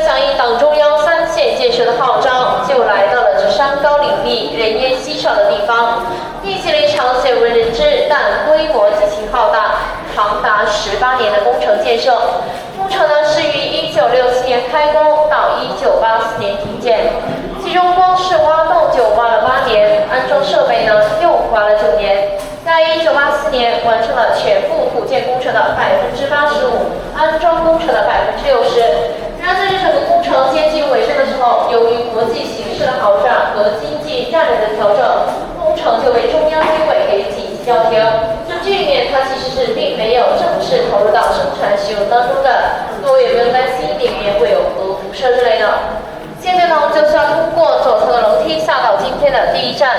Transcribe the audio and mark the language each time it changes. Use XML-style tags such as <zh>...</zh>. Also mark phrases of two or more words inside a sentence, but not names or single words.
<zh>響應黨中央3線建設的號召，就來到了這山高嶺立、人煙稀少的地方，進行了一場鮮為人知但規模極其浩大、長達18年的工程建設。工程是於1967年開工到1984年停建，其中光是挖洞就挖了8年，安裝設備又花了9年。在1984年完成了全部土建工程的85%，安裝工程的60%。然而在这整个工程接近尾声的时候，由於國際形勢的好轉和經濟戰略的調整，工程就被中央軍委給緊急叫停。這劇裡它其實是並沒有正式投入到生產使用當中的，各位有沒有擔心裡面會有核輻射之類的？現在我們就是要通過左側的樓梯下到今天的第一站。</zh>